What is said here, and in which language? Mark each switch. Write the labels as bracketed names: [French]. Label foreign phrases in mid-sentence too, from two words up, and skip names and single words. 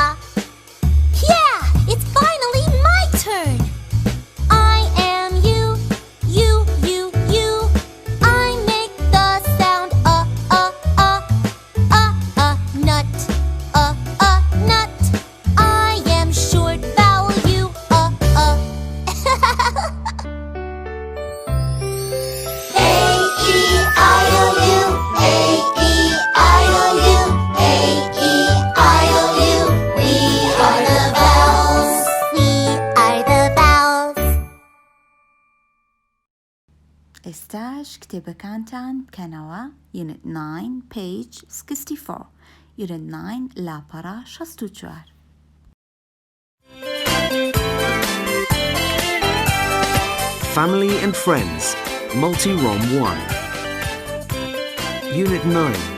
[English] Yeah, it's finally my turn. I am you, you, you, you. I make the sound O, O, O. O, nut. O, nut. I am short vowel U, O, O. A, E, I, O, U. A, E, I, O, U. A, E, I, O, U. We are the vowels. We are the vowels. [Central Kurdish] ئێستاش کتێبەکانتان بکەنەوە. [English] Unit 9, page 64. Unit 9 لاپەڕە 64. Family and Friends, Multi-ROM 1. Unit 9.